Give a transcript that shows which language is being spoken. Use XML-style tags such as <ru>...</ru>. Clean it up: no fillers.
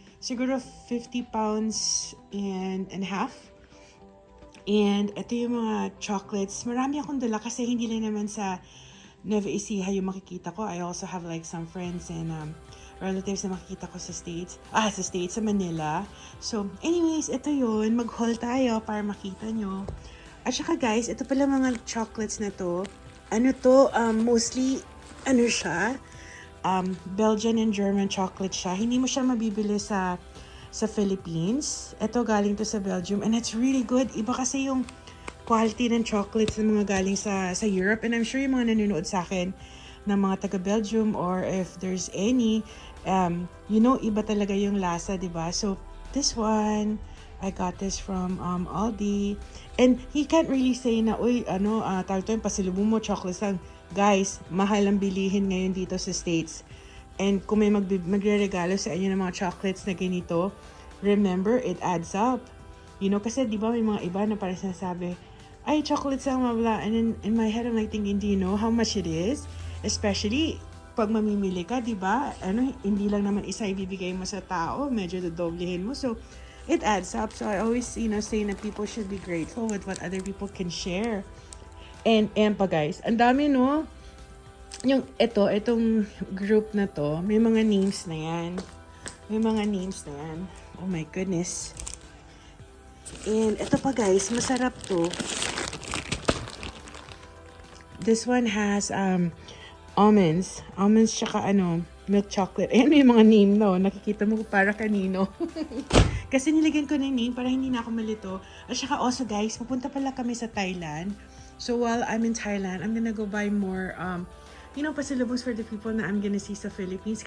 <en>Siguro 50 pounds and a half.</en> <tl>And ito yung mga chocolates. Marami akong dala kasi hindi lang naman sa Nueva Ecija yung makikita ko.</tl> <en>I also have like some friends and relatives</en> <tl>na makikita ko</tl> <en>sa States.</en> <tl>Sa Manila. So anyways, ito yun. Mag-haul tayo para makita nyo. At saka guys, ito pala mga chocolates na to. Ano to?</tl> <en>Mostly siya, Belgian and German chocolate siya.</en> <tl>Hindi mo siya mabibili sa Philippines. Ito galing to sa Belgium</tl> <en>and it's really good.</en> <tl>Iba kasi yung quality ng chocolates ng mga galing sa Europe,</tl> <en>and I'm sure</en> <tl>yung mga nanonood sa akin ng mga taga Belgium</tl> <en>or if there's any,</en> <tl>iba talaga yung lasa, diba?</tl> <en>So this one, I got this from Aldi, and he can't really say na,</en> <tl>uy, tawag to yung pasilubong mo, chocolates lang. Guys, mahal ang bilihin ngayon dito sa States. And kung may magre-regalo sa inyo ng mga chocolates na ganito,</tl> <en>remember, it adds up.</en> <tl>Kasi di ba may mga iba na parang sinasabi, ay, chocolates lang, mabla.</tl> <en>And then, in my head, I'm like thinking, do you know how much it is?</en> <tl>Especially, pag mamimili ka, di ba? Hindi lang naman isa ibibigay mo sa tao, medyo dodoblehin mo.</tl> <en>So, it adds up. So, I always, say na people should be grateful with what other people can share.</en> <tl>And pa guys, ang dami no. Itong group na to, may mga names na yan.</tl> <en>Oh my goodness.</en> <tl>And ito pa guys, masarap to.</tl> <en>This one has almonds tsaka milk chocolate.</en> <tl>Ayan yung mga name no. Nakikita mo para kanino. Kasi nilagyan ko ng name para hindi na ako malito. At saka also guys, pupunta pala kami sa Thailand.</tl> <en>So while I'm in Thailand, I'm gonna go buy more, pasalubos for the people na I'm gonna see sa Philippines.</en>